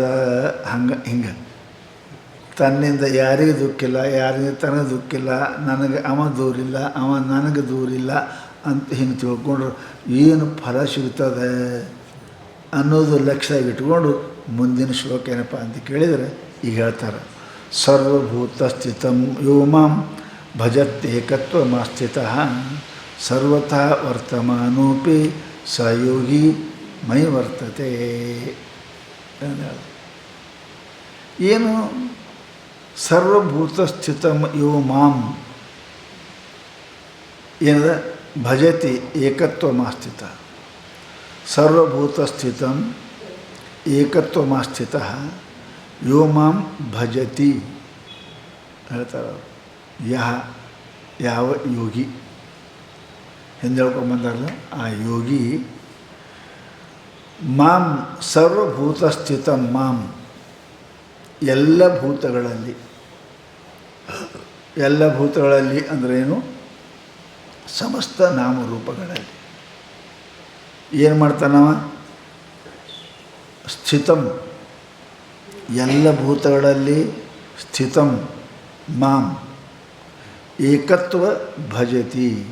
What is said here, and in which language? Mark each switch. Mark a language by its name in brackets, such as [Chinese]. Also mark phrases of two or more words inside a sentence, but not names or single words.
[Kannada] ಹಿಂಗೆ ತನ್ನಿಂದ ಯಾರಿಗೂ ದುಃಖಿಲ್ಲ, ಯಾರಿಗೆ ತನಗೆ ದುಃಖಿಲ್ಲ, ನನಗೆ ಅವ ದೂರಿಲ್ಲ, ಅವ ನನಗೆ ದೂರಿಲ್ಲ ಅಂತ ಹಿಂಗೆ ತಿಳ್ಕೊಂಡ್ರು ಏನು ಫಲ ಸಿಗ್ತದೆ ಅನ್ನೋದು ಲಕ್ಷ್ಯದಾಗ ಇಟ್ಕೊಂಡು ಮುಂದಿನ ಶ್ಲೋಕ ಏನಪ್ಪ ಅಂತ ಕೇಳಿದರೆ ಈಗ ಹೇಳ್ತಾರೆ, [Sanskrit] ಸರ್ವಭೂತ ಸ್ಥಿತಂ ಯೋ ಮಾಂ ಭಜತ್ಯೇಕತ್ವಮಾಸ್ಥಿತಃ ಸರ್ವತಃ ವರ್ತಮಾನೋಪಿ ಸಯೋಗಿ ಮೈ ವರ್ತತೆ. ಏನು ಸರ್ವಭೂತ ಸ್ಥಿತಂ ಯೋ ಮಾಂ ಏನದ ಭಜತಿ ಏಕತ್ವಮಾಸ್ಥಿತ. ಸರ್ವಭೂತ ಸ್ಥಿತಂ ಏಕತ್ವಮಾಸ್ಥಿತಃ ಯೋ ಮಾಂ ಭಜತಿ ಹೇಳ್ತಾರೆ. [Kannada] ಯಾವ ಯೋಗಿ ಹಿಂದೆ ಹೇಳ್ಕೊಂಬಂದಾರಲ್ಲ ಆ [Sanskrit] ಯೋಗಿ ಮಾಂ ಸರ್ವಭೂತ ಸ್ಥಿತಂ ಮಾಂ [Kannada] ಎಲ್ಲ ಭೂತಗಳಲ್ಲಿ, ಎಲ್ಲ ಭೂತಗಳಲ್ಲಿ ಅಂದ್ರೇನು? ಸಮಸ್ತ ನಾಮರೂಪಗಳಲ್ಲಿ. ಏನು ಮಾಡ್ತಾನವ? [Sanskrit] ಸ್ಥಿತಂ, [Kannada] ಎಲ್ಲ ಭೂತಗಳಲ್ಲಿ [Sanskrit] ಸ್ಥಿತಂ ಮಾಂ ಏಕತ್ವ ಭಜತಿ.